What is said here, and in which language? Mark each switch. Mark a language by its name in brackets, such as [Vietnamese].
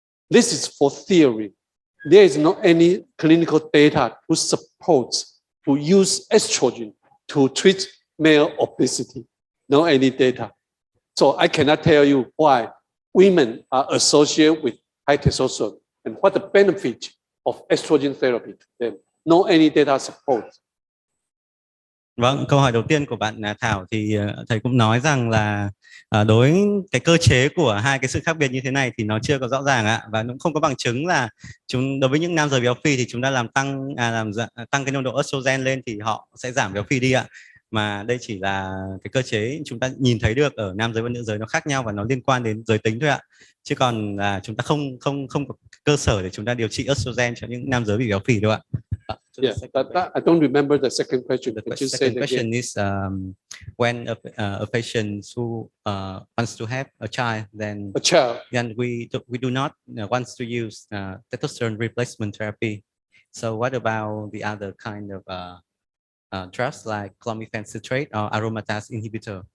[English] This is for theory. There is not any clinical data to support to use estrogen to treat male obesity. No any data. So I cannot tell you why women are associated with high testosterone and what the benefit of estrogen therapy to them. No any data support. [Vietnamese] Vâng, câu hỏi đầu tiên của bạn Thảo thì thầy cũng nói rằng là đối cái cơ chế của hai cái sự khác biệt như thế này thì nó chưa có rõ ràng ạ, và cũng không có bằng chứng là đối với những nam giới béo phì thì chúng ta làm tăng cái nồng độ estrogen lên thì họ sẽ giảm béo phì đi ạ. Mà đây chỉ là cái cơ chế chúng ta nhìn thấy được ở nam giới và nữ giới nó khác nhau và nó liên quan đến giới tính thôi ạ. Chứ còn là chúng ta không có cơ sở để chúng ta điều trị estrogen cho những nam giới bị béo phì đâu ạ. [English] Yeah, but I don't remember the second question. The second question is when a patient who wants to have a child, then we do not want to use testosterone replacement therapy. So what about the other kind of drugs like clomiphene citrate or aromatase inhibitor?